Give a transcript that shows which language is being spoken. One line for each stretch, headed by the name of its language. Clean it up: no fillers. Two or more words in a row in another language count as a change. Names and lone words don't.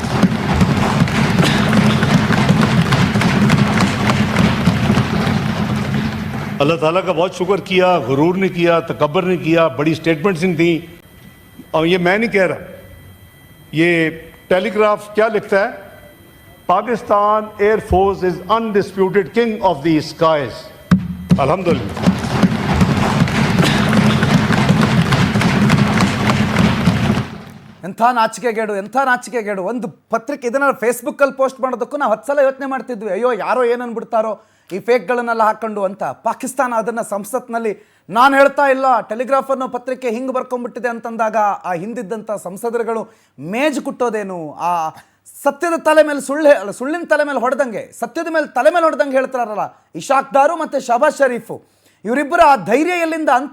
Urdu: اللہ تعالیٰ کا بہت شکر کیا، غرور نہیں کیا، تکبر نہیں کیا، بڑی اسٹیٹمنٹس ان تھی. اور یہ میں نہیں کہہ رہا، یہ ٹیلیگراف کیا لکھتا ہے?
English: Pakistan Air Force is undisputed king of the skies.
Urdu: अल्हम्दुलिल्लाह.
Kannada: ಎಂಥ ನಾಚಿಕೆಗೇಡು. ಒಂದು ಪತ್ರಿಕೆ ಇದನ್ನ ಫೇಸ್ಬುಕ್ಕಲ್ಲಿ ಪೋಸ್ಟ್ ಮಾಡೋದಕ್ಕೂ ನಾವು 10 ಸಲ ಯೋಚನೆ ಮಾಡ್ತಿದ್ವಿ, ಅಯ್ಯೋ ಯಾರೋ ಏನನ್ಬಿಡ್ತಾರೋ ಈ ಫೇಕ್ಗಳನ್ನೆಲ್ಲ ಹಾಕೊಂಡು ಅಂತ. ಪಾಕಿಸ್ತಾನ ಅದನ್ನು ಸಂಸತ್ನಲ್ಲಿ, ನಾನು ಹೇಳ್ತಾ ಇಲ್ಲ, ಟೆಲಿಗ್ರಾಫ್ ಅನ್ನೋ ಪತ್ರಿಕೆ ಹಿಂಗೆ ಬರ್ಕೊಂಡ್ಬಿಟ್ಟಿದೆ ಅಂತಂದಾಗ ಆ ಹಿಂದಿದ್ದಂಥ ಸಂಸದರುಗಳು ಮೇಜು ಕುಟ್ಟೋದೇನು, ಆ ಸತ್ಯದ ತಲೆ ಮೇಲೆ ಸುಳ್ಳಿನ ತಲೆ ಮೇಲೆ ಹೊಡೆದಂಗೆ, ಸತ್ಯದ ಮೇಲೆ ತಲೆ ಮೇಲೆ ಹೊಡೆದಂಗೆ ಹೇಳ್ತಾರಲ್ಲ ಇಶಾಕ್ ದಾರು ಮತ್ತು ಶಹಬಾಜ್ ಶರೀಫು, ಇವರಿಬ್ಬರ ಆ ಧೈರ್ಯ ಎಲ್ಲಿಂದ ಅಂತ.